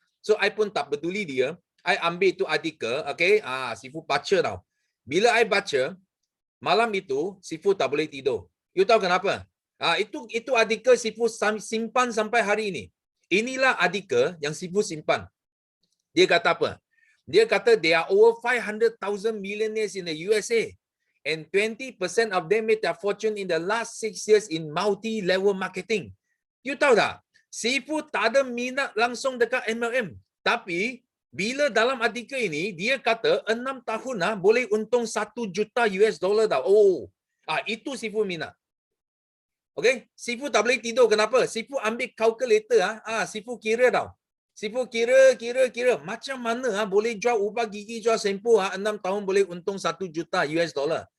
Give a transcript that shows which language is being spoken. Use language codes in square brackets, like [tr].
[ms] So I pun tak peduli dia. I ambil itu artikel, okay? Sifu baca tau. Bila I baca, malam itu Sifu tak boleh tidur. You tahu kenapa? Itu artikel Sifu simpan sampai hari ini. Inilah artikel yang Sifu simpan. Dia kata apa? Dia kata [en] there are over 500,000 millionaires in the USA and 20% of them made their fortune in the last 6 years in multi-level marketing. [ms] You tahu tak? Sifu tak ada minat langsung dekat MLM. Tapi bila dalam artikel ini dia kata 6 tahun boleh untung 1 juta US dollar tau. Oh, itu Sifu minat. Okay, Sifu tak boleh tidur. Kenapa? Sifu ambil calculator Sifu kira tau. Sifu kira macam mana boleh jual ubah gigi, jual shampoo 6 tahun boleh untung 1 juta US dollar.